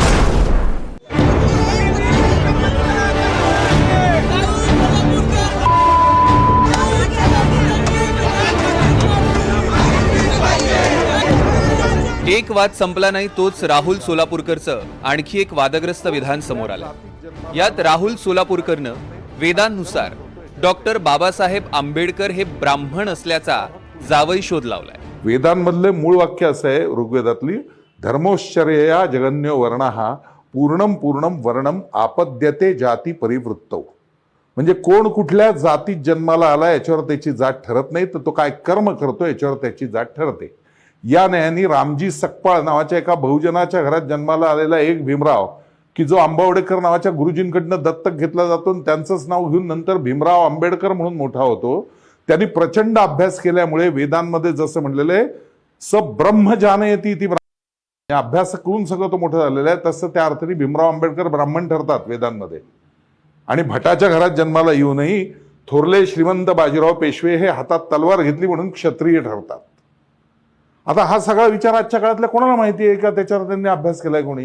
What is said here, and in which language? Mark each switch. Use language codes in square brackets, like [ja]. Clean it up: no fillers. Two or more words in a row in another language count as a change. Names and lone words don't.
[mr] एक वाद संपला नाही, तोच राहुल सोलापूरकरचं आणखी एक वादग्रस्त विधान समोर आलं. यात राहुल सोलापूरकरनं वेदांनुसार डॉक्टर बाबासाहेब आंबेडकर हे ब्राह्मण असल्याचा जावई शोध लावलाय. वेदांमधले मूळ वाक्य असं आहे ऋग्वेदातली, [sa] धर्मोश्चर्यया जगन्यो वर्णः पूर्णम पूर्णम वर्णम आपद्यते जाती परिवृत्तौ. [mr] म्हणजे कोण कुठल्या जातीत जन्माला आला याच्यावर त्याची जात ठरत नाही, तर तो काय कर्म करतो याच्यावर त्याची जात ठरते. या न्यायाने रामजी सकपाळ नावाच्या एका बहुजनाच्या घरात जन्माला आलेला एक भीमराव, की जो आंबावडेकर नावाच्या गुरुजींकडनं दत्तक घेतला जातो, त्यांचंच नाव घेऊन नंतर भीमराव आंबेडकर म्हणून मोठा होतो. त्यांनी प्रचंड अभ्यास केल्यामुळे वेदांमध्ये जसं म्हणलेलं आहे [sa] स ब्रह्म जानयती इति ब्राह्मणः, [mr] अभ्यास करून सगळं तो मोठं झालेलं आहे, तसं त्या अर्थाने भीमराव आंबेडकर ब्राह्मण ठरतात वेदांमध्ये. आणि भटाच्या घरात जन्माला येऊनही थोरले श्रीमंत बाजीराव पेशवे हे हातात तलवार घेतली म्हणून क्षत्रिय ठरतात. आता हा सगळा विचार आजच्या काळातल्या कोणाला माहिती आहे का? त्याच्यावर त्यांनी अभ्यास केलाय कोणी?